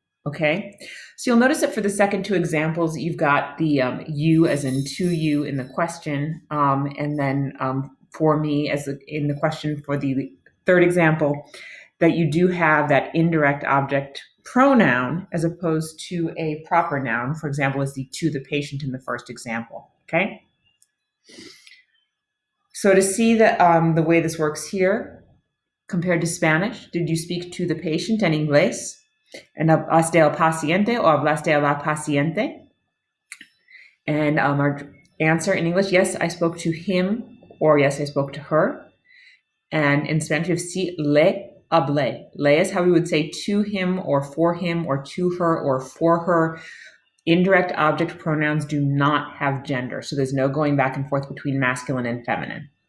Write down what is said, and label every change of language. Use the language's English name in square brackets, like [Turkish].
[English] Okay, so you'll notice that for the second two examples, you've got the you as in to you in the question, and then for me as in the question for the third example, that you do have that indirect object pronoun as opposed to a proper noun. For example, as the to the patient in the first example. Okay. So to see that the way this works here compared to Spanish, did you speak to the patient [Spanish] en inglés? And hablaste al paciente o hablaste a la paciente? [English] And our answer in English, yes, I spoke to him, or yes, I spoke to her. And in Spanish, we have [Spanish] sí le hablé. [English] Le is how we would say to him or to her or for her. Indirect object pronouns do not have gender, so there's no going back and forth between masculine and feminine.